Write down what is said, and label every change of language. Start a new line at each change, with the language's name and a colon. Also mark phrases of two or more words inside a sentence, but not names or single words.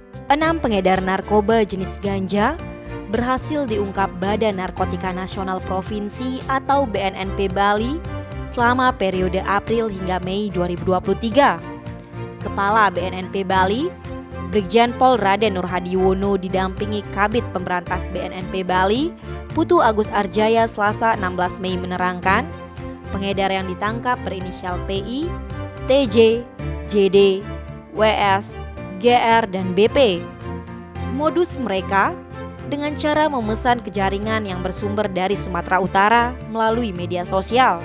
Indonesian: 6 pengedar narkoba jenis ganja berhasil diungkap Badan Narkotika Nasional Provinsi atau BNNP Bali selama periode April hingga Mei 2023. Kepala BNNP Bali, Brigjen Pol Raden Nurhadiwono didampingi Kabid Pemberantas BNNP Bali, Putu Agus Arjaya Selasa 16 Mei menerangkan, pengedar yang ditangkap berinisial PI, TJ, JD, WS, GR, dan BP. Modus mereka dengan cara memesan ke jaringan yang bersumber dari Sumatera Utara melalui media sosial.